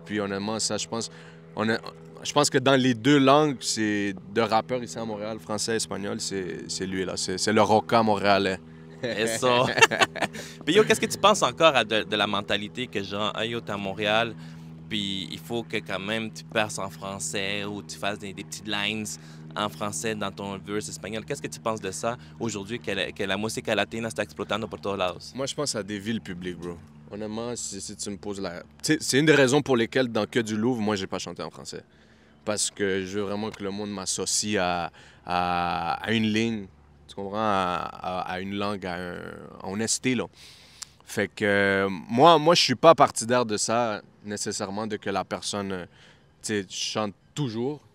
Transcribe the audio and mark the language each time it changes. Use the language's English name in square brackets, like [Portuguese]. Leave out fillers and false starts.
[French] Puis honnêtement, ça, je pense que dans les deux langues, c'est de rappeurs ici à Montréal, français et espagnol, c'est lui, là. C'est le Roca montréalais. Et ça. Puis yo, qu'est-ce que tu penses encore de la mentalité que genre, yo, t'es à Montréal, puis il faut que quand même tu perces en français ou tu fasses des petites lines en français dans ton verse espagnol. Qu'est-ce que tu penses de ça aujourd'hui, [Spanish] que la música latina está explotando por todos lados? [French] Moi, je pense que ça dévie le public, bro. Honnêtement, si tu me poses la... C'est une des raisons pour lesquelles, dans Que du Louvre, moi, j'ai pas chanté en français. Parce que je veux vraiment que le monde m'associe à une ligne, tu comprends? À une langue, à un ST, là. Fait que moi, je suis pas partidaire de ça, nécessairement, de que la personne, chante toujours.